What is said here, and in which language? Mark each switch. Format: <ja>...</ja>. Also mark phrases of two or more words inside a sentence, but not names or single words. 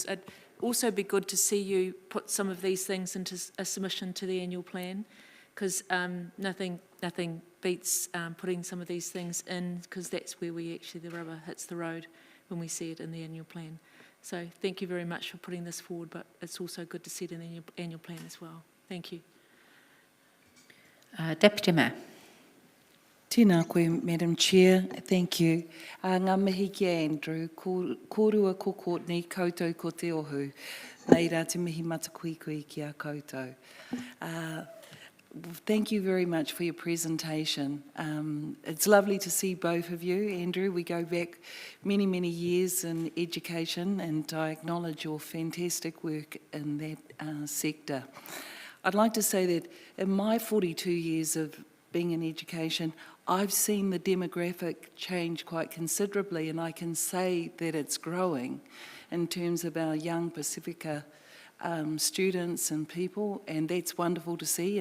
<en>It'd also be good to see you put some of these things into a submission to the annual plan, because nothing beats putting some of these things in, because that's where the rubber hits the road when we see it in the annual plan. So thank you very much for putting this forward, but it's also good to see it in the annual plan as well. Thank you. Deputy Mayor.</en> <mi>Tēnā koe,</mi> <en>Madam Chair. Thank you.</en> <mi>Ngā mihi ki Andrew, kōrua ko Courtney, koutou ko te ohu. Nei rā te mihi matakui ki a koutou.</mi> <en>Thank you very much for your presentation. It's lovely to see both of you. Andrew, we go back many, many years in education, and I acknowledge your fantastic work in that sector. I'd like to say that in my 42 years of being in education, I've seen the demographic change quite considerably, and I can say that it's growing in terms of our young Pacifica students and people, and that's wonderful to see.</en>